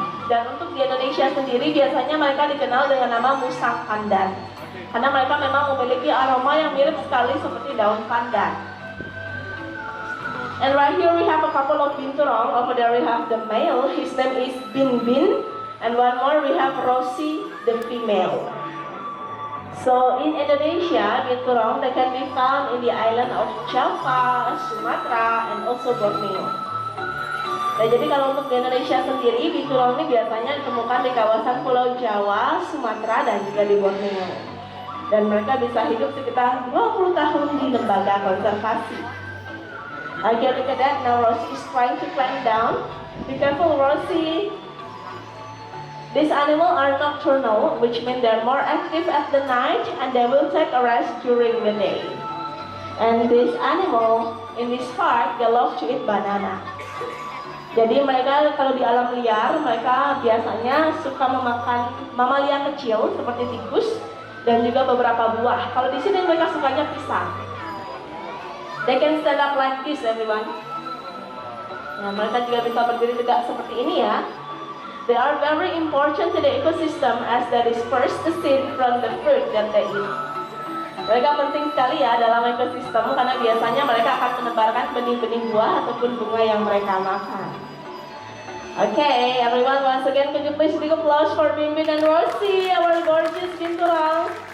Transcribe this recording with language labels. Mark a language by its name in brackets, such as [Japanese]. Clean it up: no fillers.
[Indonesian] Dan untuk di Indonesia sendiri biasanya mereka dikenal dengan nama musang pandan, karena mereka memang memiliki aroma yang mirip sekali seperti daun pandan. [English] And right here we have a couple of binturong. Over there we have the male, his name is Bin Bin, and one more we have Rosie, the female. So in Indonesia, binturong they can be found in the island of Java, Sumatra, and also Borneo. [Indonesian] Nah, jadi kalau untuk di Indonesia sendiri, binturong ini biasanya ditemukan di kawasan Pulau Jawa, Sumatera, dan juga di Borneo. Dan mereka bisa hidup sekitar 20 tahun di lembaga konservasi. [English] Okay, look at that. Now Rosie is trying to climb down. Be careful, Rosie. These animals are nocturnal, which means they're more active at the night and they will take a rest during the day. And this animal in this park, they love to eat banana. [Indonesian] Jadi mereka kalau di alam liar, mereka biasanya suka memakan mamalia kecil seperti tikus dan juga beberapa buah. Kalau di sini mereka sukanya pisang. [English] They can stand up like this, everyone. [Indonesian] Nah, mereka juga bisa berdiri tegak seperti ini ya. [English] They are very important to the ecosystem as they disperse the seed from the fruit that they eat. [Indonesian] Mereka penting sekali ya dalam ekosistem karena biasanya mereka akan menebarkan benih-benih buah ataupun bunga yang mereka makan. [English] Okay, everyone, once again, could you please big applause for Bin Bin and Rosie, our gorgeous binturong.